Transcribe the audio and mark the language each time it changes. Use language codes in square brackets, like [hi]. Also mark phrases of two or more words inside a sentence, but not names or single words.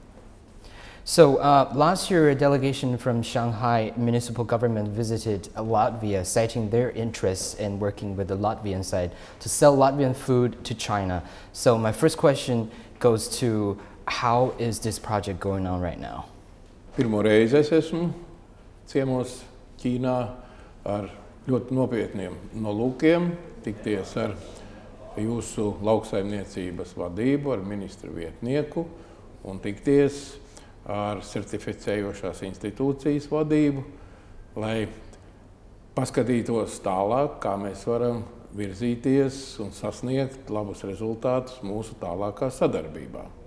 [en] So last year, a delegation from Shanghai municipal government visited Latvia, citing their interests in working with the Latvian side to sell Latvian food to China. So my first question goes to, how is this project going on right now? [lv] Pirmo reizi es esmu ciemos Ķīnā ar ļoti nopietniem nolūkiem tikties ar jūsu lauksaimniecības vadību, ar ministra vietnieku un tikties ar certificējošās institūcijas vadību, lai paskatītos tālāk, kā mēs varam virzīties un sasniegt labus rezultātus mūsu tālākā sadarbībā.